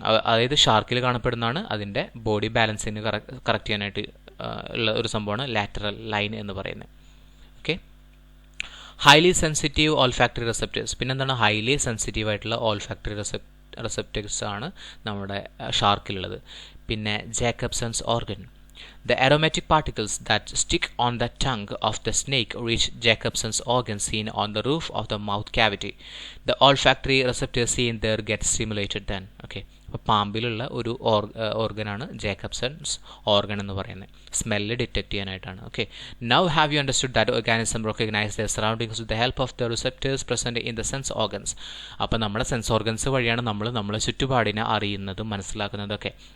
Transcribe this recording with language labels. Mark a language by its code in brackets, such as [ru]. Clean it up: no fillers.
[ml] അതായത് ഷാർക്കിൽ കാണപ്പെടുന്നതാണ്, അതിൻ്റെ body ബാലൻസിന് correct ചെയ്യാനായിട്ട് ഉള്ള ഒരു സംഭവമാണ് ലാറ്ററൽ ലൈൻ എന്ന് പറയുന്നത്. Okay. Highly sensitive olfactory receptors. പിന്നെന്താണ്, ഹൈലി സെൻസിറ്റീവ് ആയിട്ടുള്ള ഓൾഫാക്ടറി റിസപ്റ്റേഴ്സ് ആണ് നമ്മുടെ ഷാർക്കിലുള്ളത്. പിന്നെ Jacobson's organ. [en] The aromatic particles that stick on the tongue of the snake reach Jacobson's organ seen on the roof of the mouth cavity. The olfactory receptors seen there get stimulated then. Okay. [ml] അപ്പോൾ പാമ്പിലുള്ള ഒരു ഓർഗനാണ് Jacobson's organ എന്ന് പറയുന്നത്, smell detect ചെയ്യാനായിട്ടാണ്. [en] Okay, now have you understood that organism recognise the surroundings with the help of the receptors present in the sense organs. [ml] അപ്പോൾ നമ്മുടെ sense organs വഴിയാണ് നമ്മളെ ചുറ്റുപാടിനെ അറിയുന്നതും മനസ്സിലാക്കുന്നതൊക്കെ.